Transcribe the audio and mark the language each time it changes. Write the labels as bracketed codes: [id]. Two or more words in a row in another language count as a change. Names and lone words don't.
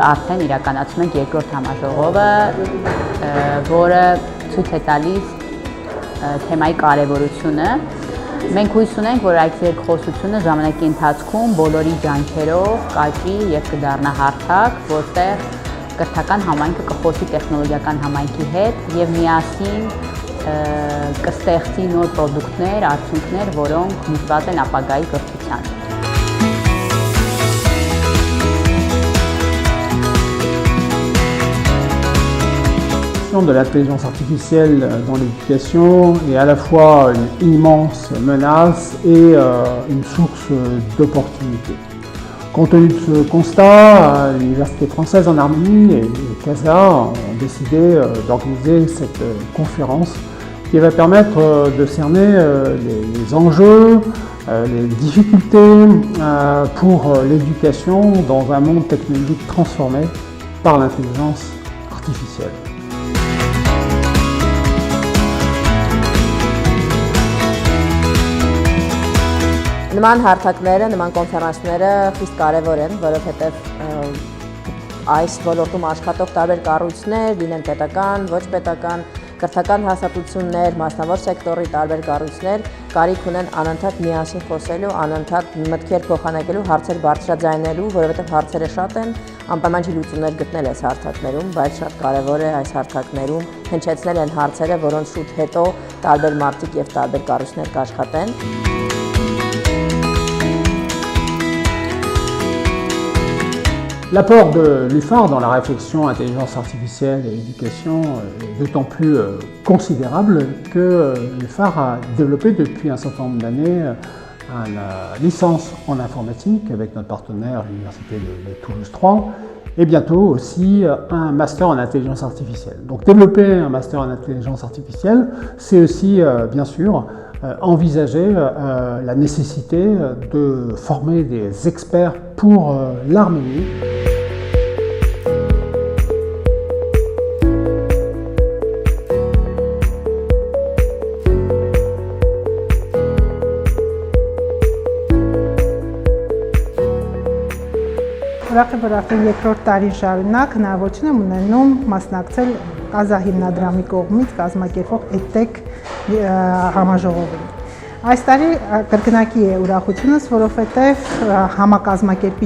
[hy] արդեն իրականացնում ենք երկրորդ համաժողովը, որը ցույց է տալիս թեմայի կարևորությունը։ Մենք հույս ունենք, որ այդ երկխոսությունը ժամանակի ընթացքում բոլորի ջանքերով կաճի և կդառնա հարթակ, որտեղ կրթական համայնքը կխոսի տեխնոլոգիական համայնքի հետ և միասին կստեղծի նոր պրոդուկտներ, արդյունքներ, որոնք միտված են ապագայի կրթության։ [fr] De l'intelligence artificielle dans l'éducation est à la fois une immense menace et une source d'opportunités. Compte tenu de ce constat, l'Université française en Arménie et le CASA ont décidé d'organiser cette conférence qui va permettre de cerner les enjeux, les difficultés pour l'éducation dans un monde technologique transformé par l'intelligence artificielle. [hy] Նման հարթակները, նման կոնֆերանսները խիստ կարևոր են, որովհետև այս ոլորտում աշխատող տարբեր կառույցներ, լինեն պետական, ոչ պետական, կրթական հաստատություններ, մասնավոր սեկտորի տարբեր կառույցներ կարիք ունեն անընդհատ միասին խոսելու, անընդհատ մտքեր փոխանակելու, հարցեր բարձրաձայնելու, որովհետև հարցերը շատ են, անպայման չի լուծումներ գտնել այս հարթակներում, բայց շատ կարևոր է այս հարթակներում հնչեցնել են հարցերը, որոնց շուտ հետո տարբեր մարդիկ և տարբեր կառույցներ կաշխատեն։ [fr] L'apport de l'UFAR dans la réflexion intelligence artificielle et éducation est d'autant plus considérable que l'UFAR a développé depuis un certain nombre d'années une licence en informatique avec notre partenaire l'Université de Toulouse 3 et bientôt aussi un master en intelligence artificielle. Donc développer un master en intelligence artificielle, c'est aussi bien sûr envisager la nécessité de former des experts pour l'Arménie. [hy] Ուրախ եմ, որ արդեն երկրորդ տարին շարունակ հնարավորություն եմ ունենում մասնակցել Կազա հիմնադրամի կողմից կազմակերպվող EdTech համաժողովին։ Այս տարի կրկնակի է ուրախությունս, որովհետև համակազմակերպիչ